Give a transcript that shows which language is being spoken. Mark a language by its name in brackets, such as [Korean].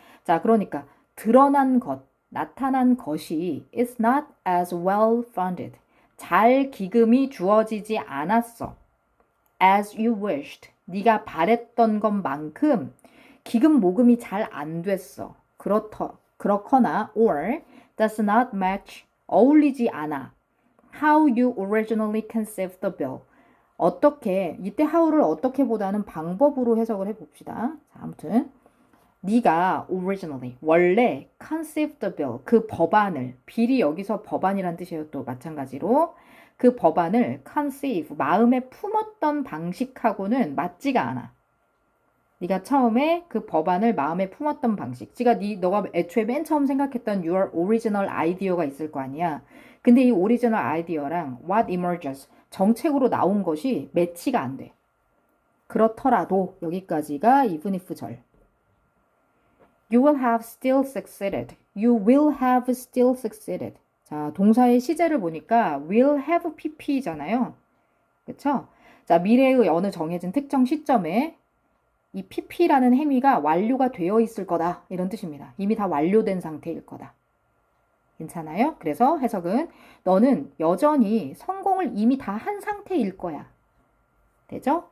[Korean] 자, 그러니까 드러난 것, 나타난 것이 [English] is not as well funded. [Korean] 잘 기금이 주어지지 않았어. [English] as you wished. [Korean] 네가 바랬던 것만큼 기금 모금이 잘 안 됐어. 그렇거나 [English] or does not match. [Korean] 어울리지 않아. [English] how you originally conceived the bill. [Korean] 어떻게 이때 [English] how [Korean] 를 어떻게보다는 방법으로 해석을 해봅시다. 자, 아무튼 네가 [English] originally [Korean] 원래 [English] conceived the bill [Korean] 그 법안을 빌이 여기서 법안이란 뜻이에요. 또 마찬가지로 그 법안을 conceive 마음에 품었던 방식하고는 맞지가 않아. 네가 처음에 그 법안을 마음에 품었던 방식. 너가 애초에 맨 처음 생각했던 [English] your original idea [Korean] 가 있을 거 아니야. 근데 이 original idea랑 [English] what emerges [Korean] 정책으로 나온 것이 매치가 안 돼. 그렇더라도 여기까지가 [English] even if [Korean] 절. [English] You will have still succeeded. You will have still succeeded. [Korean] 자, 동사의 시제를 보니까 [English] will have pp [Korean] 잖아요. 그쵸? 자, 미래의 어느 정해진 특정 시점에 이 pp라는 행위가 완료가 되어 있을 거다. 이런 뜻입니다. 이미 다 완료된 상태일 거다. 괜찮아요? 그래서 해석은 너는 여전히 성공을 이미 다 한 상태일 거야. 되죠?